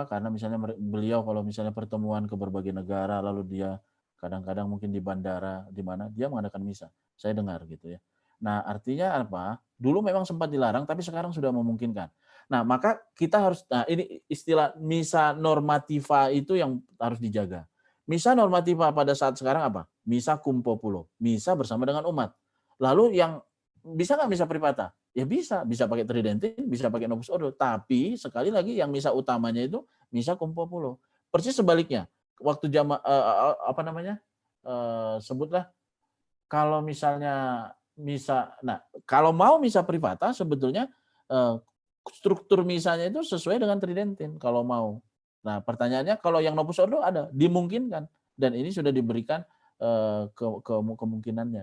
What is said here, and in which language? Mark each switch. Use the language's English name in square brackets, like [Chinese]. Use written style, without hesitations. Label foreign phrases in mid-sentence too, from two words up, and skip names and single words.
[Indonesian] Karena misalnya beliau kalau misalnya pertemuan ke berbagai negara lalu dia kadang-kadang mungkin di bandara di mana dia mengadakan misa. Saya dengar gitu ya. Nah, artinya apa? Dulu memang sempat dilarang tapi sekarang sudah memungkinkan. Nah, maka kita harus ini istilah [Latin] misa normativa [Indonesian] itu yang harus dijaga. [Latin] Misa normativa [Indonesian] pada saat sekarang apa? [Latin] Misa cum populo, [Indonesian] misa bersama dengan umat. Lalu yang bisa nggak [Latin] misa privata? [Indonesian] Ya bisa pakai Tridentin, bisa pakai Novus Ordo. Tapi sekali lagi yang misa utamanya itu [Latin] misa cum populo. [Indonesian] Persis sebaliknya. Waktu sebutlah kalau misalnya misa, nah kalau mau [Latin] misa privata [Indonesian] sebetulnya struktur misanya itu sesuai dengan Tridentin kalau mau. Nah pertanyaannya kalau yang Novus Ordo ada, dimungkinkan dan ini sudah diberikan kemungkinannya.